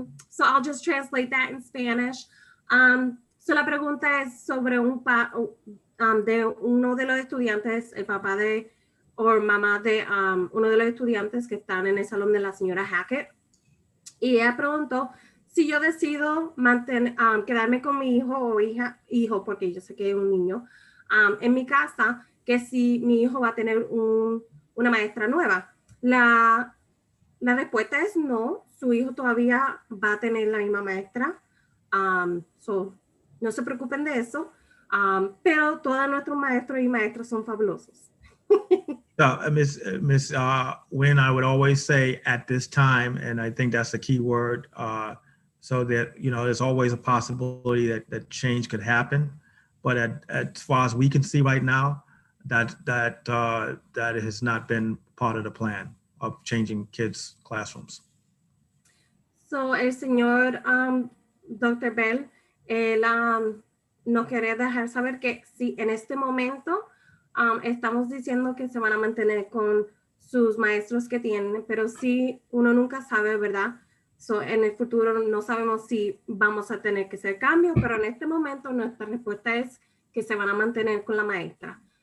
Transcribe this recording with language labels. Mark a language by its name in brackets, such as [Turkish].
[English] So I'll just translate that in Spanish. [Spanish] So la pregunta es sobre de uno de los estudiantes, el papá de o mamá de uno de los estudiantes que están en el salón de la señora Hackett. Y ella preguntó si yo decido quedarme con mi hijo o hijo, porque yo sé que es un niño, en mi casa, que si mi hijo va a tener una maestra nueva. La respuesta es no, su hijo todavía va a tener la misma maestra. So, no se preocupen de eso, pero todos nuestros maestros y maestras son fabulosos. [English] Miss Nguyen, I would always say at this time, and I think that's the key word, so that, you know, there's always a possibility that change could happen. But as far as we can see right now, that has not been part of the plan of changing kids' classrooms. [Spanish] So, el señor Dr. Bell, él nos quiere dejar saber que si en este momento estamos diciendo que se van a mantener con sus maestros que tienen, pero sí, uno nunca sabe, ¿verdad? So, en el futuro no sabemos si vamos a tener que hacer cambios, pero en este momento nuestra respuesta es que se van a mantener con la maestra.